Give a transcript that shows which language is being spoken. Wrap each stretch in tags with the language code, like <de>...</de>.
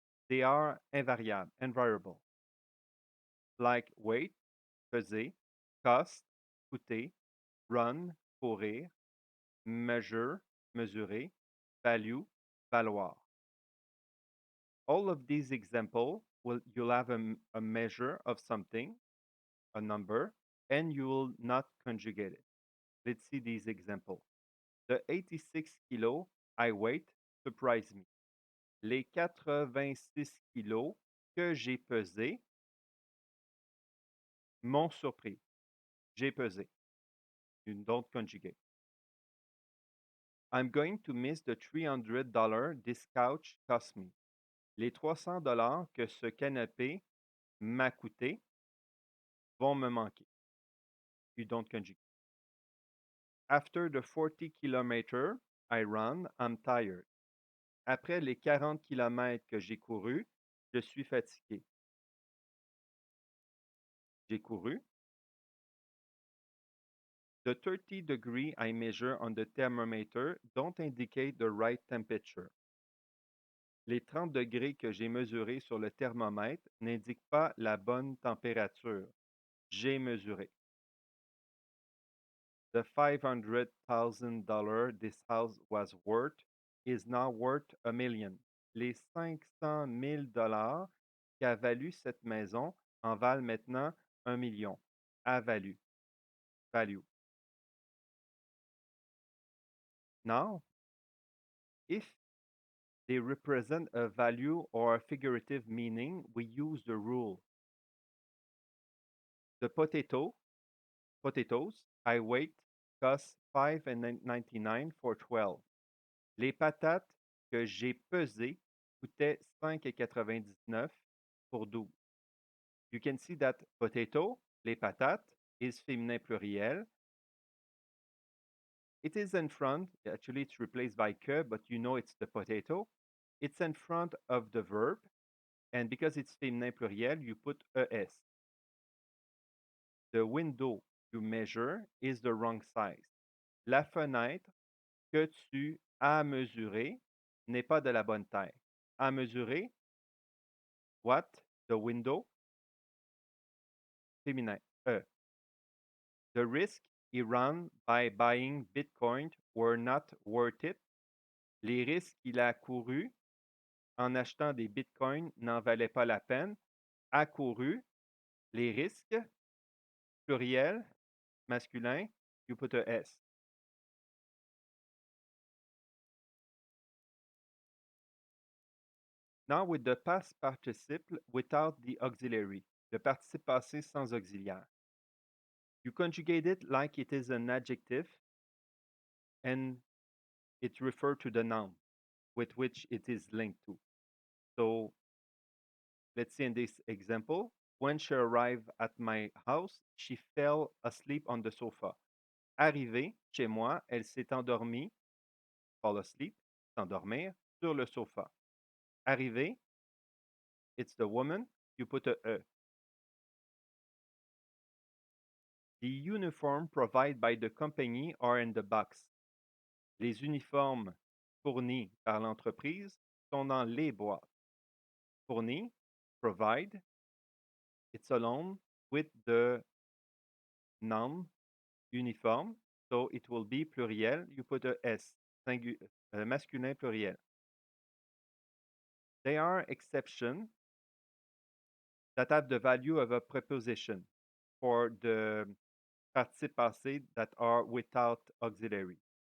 <en>They are invariables, invariable, like weight, peser, cost, coûter, run, courir, measure, mesurer, value, valoir. All of these examples will you'll have a measure of something, a number, and you will not conjugate it. Let's see these examples. The 86 kilos I weighed surprised me.</en> <fr>Les 86 kilos que j'ai pesés m'ont surpris. J'ai pesé.</fr> <en>You don't conjugate. I'm going to miss the $300 this couch cost me.</en> <fr>Les $300 que ce canapé m'a coûté vont me manquer.</fr> <en>You don't conjugate. After the 40 kilometers I run, I'm tired.</en> <fr>Après les 40 kilomètres que j'ai couru, je suis fatigué. J'ai couru.</fr> <en>The 30 degree I measure on the thermometer don't indicate the right temperature.</en> <fr>Les 30 degrés que j'ai mesurés sur le thermomètre n'indiquent pas la bonne température. J'ai mesuré.</fr> <en>The $500,000 this house was worth is now worth a million.</en> <fr>Les 500 000 dollars qu'a valu cette maison en valent maintenant 1 million. A valu.</fr> <en>Value. Now, if they represent a value or a figurative meaning, we use the rule. The potatoes I weighed cost 5,99 for 12.</en> <fr>Les patates que j'ai pesées coûtaient 5,99 pour 12.</fr> <en>You can see that potato,</en> <fr>les patates,</fr> <en>is féminin pluriel. It is in front, actually it's replaced by que, but you know it's the potato. It's in front of the verb, and because it's féminin pluriel, you put es. The window you measure is the wrong size.</en> <fr>La fenêtre que tu as mesurée n'est pas de la bonne taille.</fr> <en>À mesurer, what? The window, féminin, e. The risk he ran by buying Bitcoin were not worth it.</en> <fr>Les risques qu'il a courus en achetant des bitcoins n'en valaient pas la peine. A couru, les risques, pluriel, masculin,</fr> <en>you put a S. Now with the past participle without the auxiliary,</en> <fr>le participe passé sans auxiliaire.</fr> <en>You conjugate it like it is an adjective and it refers to the noun with which it is linked to. So let's see in this example, when she arrived at my house, she fell asleep on the sofa.</en> <fr>Arrivée chez moi, elle s'est endormie,</fr> <en>fall asleep,</en> <fr>s'endormir, sur le sofa.</fr> <en>Arrivée, it's the woman, you put a E. The uniform provided by the company are in the box.</en> <fr>Les uniformes fournis par l'entreprise sont dans les boîtes.</fr> <en>Fourni, provide, it's alone with the noun uniform, so it will be pluriel. You put a S, masculin pluriel. They are exceptions that have the value of a preposition for the participe passé that are without auxiliary.</en>